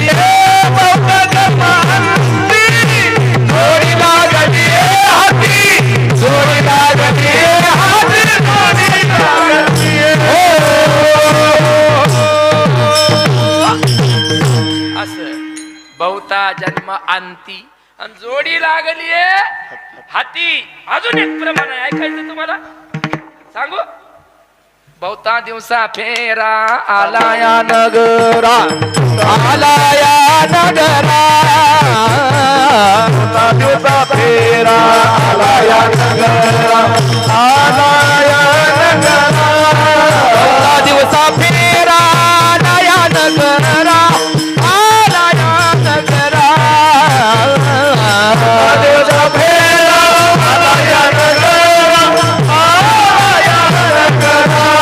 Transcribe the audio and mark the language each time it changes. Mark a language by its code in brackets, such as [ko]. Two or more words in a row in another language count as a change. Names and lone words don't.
[mr] बहुत जन्म अंती जोडी लागलिये हाती, जोडी लागलिये हाती, जोडी लागलिये. असं बहुता जन्म अंती आणि जोडी लागलीये हाती. अजून एक प्रमाण आहे, ऐकायचं तुम्हाला सांगू. बहुता दिवसा फेरा आलाया नगरा, आलाया नगरा, बहुता दिवसा फेरा आलाया नगरा, आलाया नगरा, बहुता दिवसा फेरा आलाया नगरा, आलाया नगरा, दिवसा फेरा आलाया नगरा, आलाया नगरा.